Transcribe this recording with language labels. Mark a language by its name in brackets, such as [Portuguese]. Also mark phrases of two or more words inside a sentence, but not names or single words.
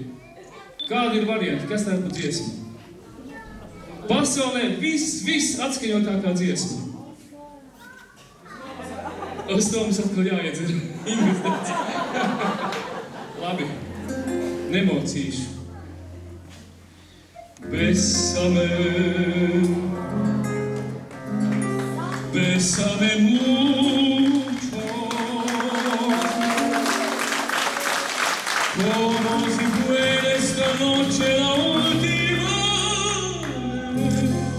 [Latvian] Kādi ir varianti? Kas tā ir pa dziesmu? Pasaulē viss atskaņotākā dziesma. Uz to mums atkal jāiedzer investīcija. Labi, nemocīšu. [Spanish] Bésame mucho, como si fuera esta noche la última vez.